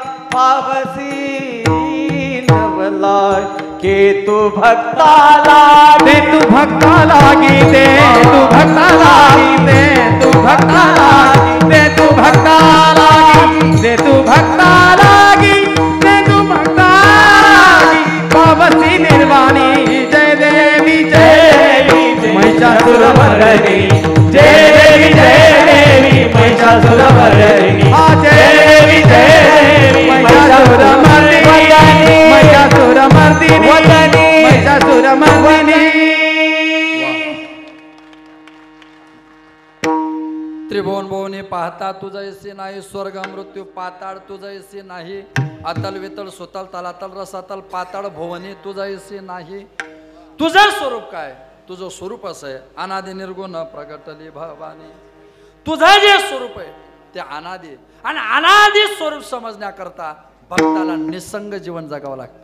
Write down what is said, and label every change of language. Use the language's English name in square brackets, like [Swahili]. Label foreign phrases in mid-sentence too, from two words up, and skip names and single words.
[Marathi] पावसी नवला के तू भक्ता लागे तू भक्ता लागी दे तू भक्ता लागी दे तू भक्ता लागी दे तू भक्ता लागी दे तू भक्ता लागी दे तू भक्ता लागी पावसी निर्वाणी जय देवी महिषासुरमर्दिनी जय देवी महिषासुरमर्दिनी जय देवी महिषासुरमर्दिनी महिषासुरमर्दिनी महिषासुरमर्दिनी त्रिभुवन भुवनी पाहता तुझा यसी नाही, स्वर्ग मृत्यू पाताळ तुझा यसी नाही, अतल वितळ सुतल तलातल रसातल पाताळ भुवनी तुझा यसी नाही. तुझं स्वरूप काय? तुझं स्वरूप असं आहे अनादि निर्गुण प्रगटली भवानी. तुझं जे स्वरूप आहे ते अनादि आणि अनादि स्वरूप समजण्याकरता भक्ताला निसंग जीवन जगावं लागतं.